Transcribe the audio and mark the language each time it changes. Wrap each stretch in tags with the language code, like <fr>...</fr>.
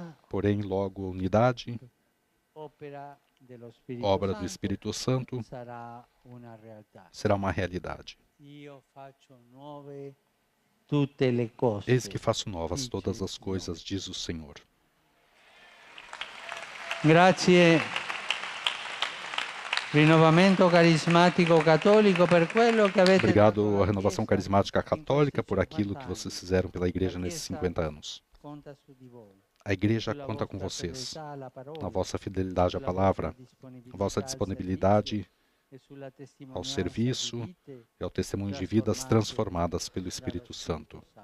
<pt>Porém, logo a unidade, obra do Espírito Santo, será uma realidade. Eis que faço novas todas as coisas, diz o Senhor.</pt> <it>Grazie. Rinnovamento carismatico cattolico per quello che avete</it> <pt>Obrigado à Renovação Carismática Católica por aquilo que vocês fizeram pela igreja nesses 50 anos.</pt> <it>conta su di voi.</it> <pt>A igreja conta com vocês, na vossa fidelidade à palavra, na vossa disponibilidade ao serviço e ao testemunho de vidas transformadas pelo Espírito Santo.</pt>